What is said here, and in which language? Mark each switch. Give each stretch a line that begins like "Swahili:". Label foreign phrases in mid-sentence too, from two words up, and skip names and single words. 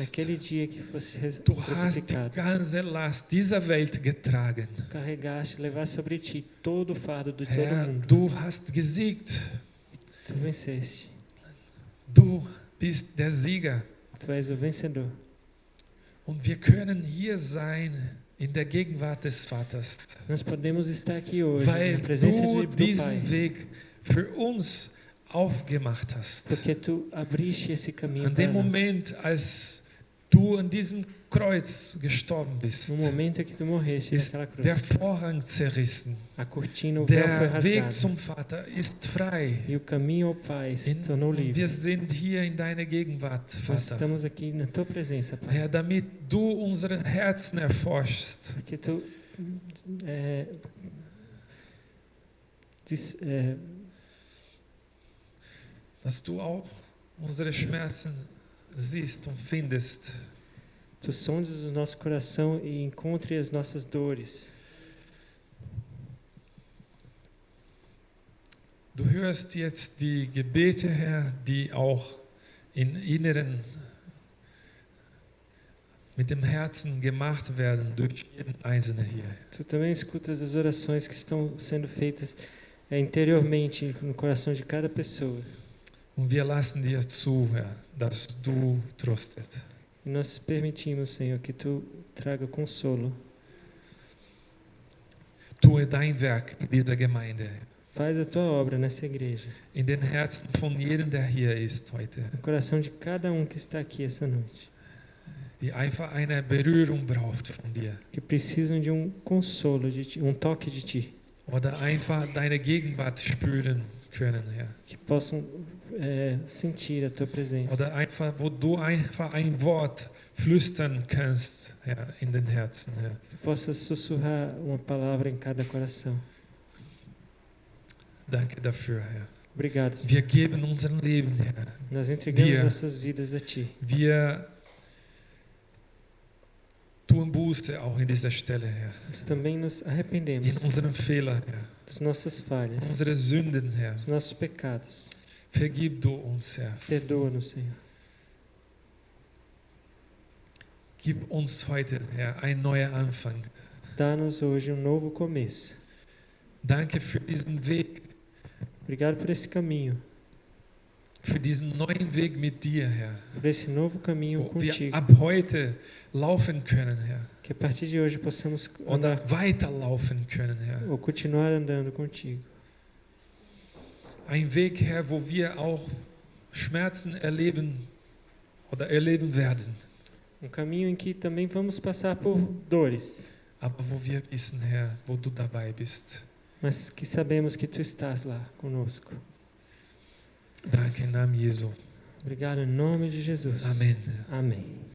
Portuguese: Naquele dia que fosse
German: du hast die
Portuguese: crucificado,
German: ganze Last dieser Welt getragen.
Portuguese: carregaste, levaste sobre ti todo o fardo de todo
German: Herr,
Portuguese: mundo.
German: du hast gesiegt.
Portuguese: Tu venceste.
German: Du bist der Sieger.
Portuguese: Tu és o vencedor.
German: Und wir können hier sein in der Gegenwart des Vaters,
Portuguese: Nós podemos estar aqui hoje
German: weil
Portuguese: na presença
German: du
Portuguese: do
German: diesen
Portuguese: Pai,
German: Weg für uns aufgemacht hast.
Portuguese: porque tu abriste esse caminho
German: An
Portuguese: para
German: dem
Portuguese: nós.
German: Moment, als du an diesem Kreuz gestorben bist,
Portuguese: No momento que tu morreste
German: ist
Portuguese: naquela cruz,
German: der Vorhang zerrissen.
Portuguese: a cortina, o véu foi
German: Der Weg
Portuguese: rasgado
German: zum Vater ist frei.
Portuguese: e o caminho ao Pai se tornou
German: Und
Portuguese: livre.
German: wir sind hier in deiner Gegenwart,
Portuguese: Nós
German: Vater.
Portuguese: estamos aqui na tua presença, Pai,
German: Herr, damit du unsere Herzen erforschst,
Portuguese: porque tu
German: dass du auch unsere Schmerzen siehst und findest.
Portuguese: tu sondes o nosso coração e encontre as nossas dores.
German: Du hörst jetzt die Gebete, Herr, die auch in Inneren mit dem Herzen gemacht werden durch jeden Einzelnen hier.
Portuguese: Tu também escutas as orações que estão sendo feitas interiormente no coração de cada pessoa.
German: Und wir lassen dir zu, Herr, dass du tröstet.
Portuguese: E nós permitimos, Senhor, que tu traga consolo.
German: Tue dein Werk in dieser Gemeinde,
Portuguese: Faz a tua obra nessa igreja,
German: in den Herzen von jedem, der hier ist heute,
Portuguese: no coração de cada um que está aqui essa noite,
German: die einfach eine Berührung braucht von dir.
Portuguese: que precisam de um consolo de ti, um toque de ti,
German: Oder einfach deine Gegenwart spüren können, Herr.
Portuguese: que possam sentir a tua presença.
German: Oder einfach, wo du einfach ein Wort flüstern kannst, Herr, in den Herzen, Herr.
Portuguese: Que possas sussurrar uma palavra em cada coração.
German: Danke dafür, Herr.
Portuguese: Obrigado, Senhor.
German: Wir geben unser Leben, Herr.
Portuguese: Nós entregamos
German: Dir.
Portuguese: nossas vidas a ti.
German: Wir tun Buße auch in dieser Stelle, Herr.
Portuguese: Nós também nos
German: In
Portuguese: arrependemos
German: unseren Fehlern, Herr.
Portuguese: das nossas falhas,
German: Unsere Sünden, Herr.
Portuguese: dos nossos pecados.
German: Vergib du uns, Herr.
Portuguese: Perdoa-nos, Senhor.
German: Gib uns heute, Herr, ein neuer Anfang.
Portuguese: Dá-nos hoje um novo começo.
German: Danke für diesen Weg,
Portuguese: Obrigado por esse caminho,
German: für diesen neuen Weg mit dir, Herr.
Portuguese: por esse novo caminho
German: Wo wir
Portuguese: contigo.
German: ab heute laufen können, Herr.
Portuguese: Que a partir de hoje possamos
German: Oder
Portuguese: andar
German: weiterlaufen können, Herr.
Portuguese: ou continuar andando contigo.
German: Ein Weg, Herr, wo wir auch Schmerzen erleben oder erleben werden.
Portuguese: Um caminho em que também vamos passar por dores,
German: Aber wo wir wissen, Herr, wo du dabei bist.
Portuguese: mas que sabemos que tu estás lá conosco.
German: Danke im Namen Jesu.
Portuguese: Obrigado em nome de Jesus.
German: Amen.
Portuguese: Amém.